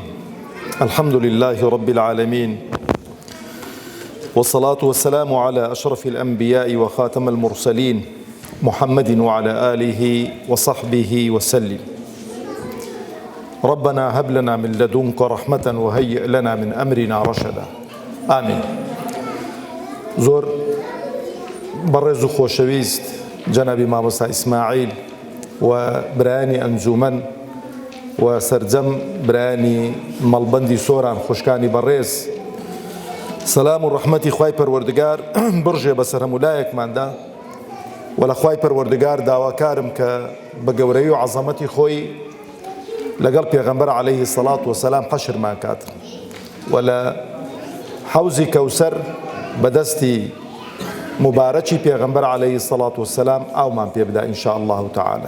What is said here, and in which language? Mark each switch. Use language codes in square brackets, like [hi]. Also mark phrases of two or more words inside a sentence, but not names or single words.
[ar] الحمد لله رب العالمين، والصلاة والسلام على أشرف الأنبياء وخاتم المرسلين محمد وعلى آله وصحبه وسلم. ربنا هب لنا من لدنك رحمة وهيئ لنا من أمرنا رشدا. آمين. [ckb] زۆر بەڕێز و خۆشەویست جەنابی مامۆستا ئیسماعیل و برایانی ئەنجومەن و سەرجەم برایانی مەڵبەندی سۆران خوشکانی بەڕێز، سەلام و ڕەحمەتی خوای پەروەردگار بڕژێ بەسەر هەموو لایەکماندا و لە خوای پەروەردگار داواکارم کە بە گەورەی و عەزەمەتی خۆی لەگەڵ پێغەمبەر [ar] عەلەیهی سەڵات وەسەلام [ckb] حەشرمان کات و لە حەوزی کەوسەر بەدەستی مبارەکی پێغەمبەر [ar] عەلەیهی سەڵات وەسەلام [ckb] ئاومان پێ بدا [ar] ئینشاء الله تعالى.